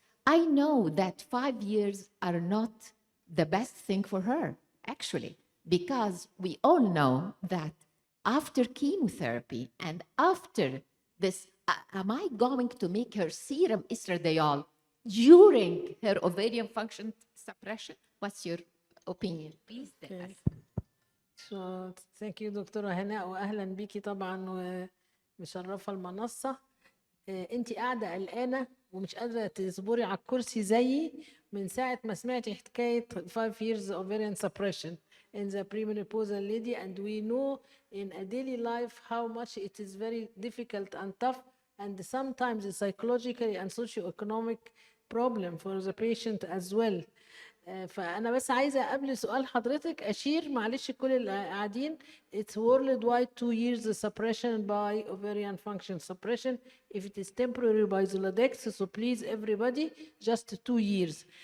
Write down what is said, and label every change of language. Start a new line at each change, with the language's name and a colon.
English: I know that 5 years are not the best thing for her, actually, because we all know that after chemotherapy and after this, am I going to make her serum estradiol during her ovarian function suppression? What's your opinion? Please tell us. So, thank you
Arabic: دكتورة هناء وأهلا بيكي طبعا ومشرفة المنصة. انت قاعدة قلقانة ومش قادرة تصبري على الكرسي زيي من ساعة ما سمعتي حكاية
English: 5 years ovarian suppression in the premenopausal lady, and we know in a daily life how much it is very difficult and tough, and sometimes a psychologically and socioeconomic problem for the patient as well.
Arabic: فأنا بس عايزة قبل سؤال حضرتك أشير معلش كل اللي قاعدين,
English: it's worldwide 2 years suppression by ovarian function suppression. If it is temporary by Zoladex, so please everybody, just 2 years.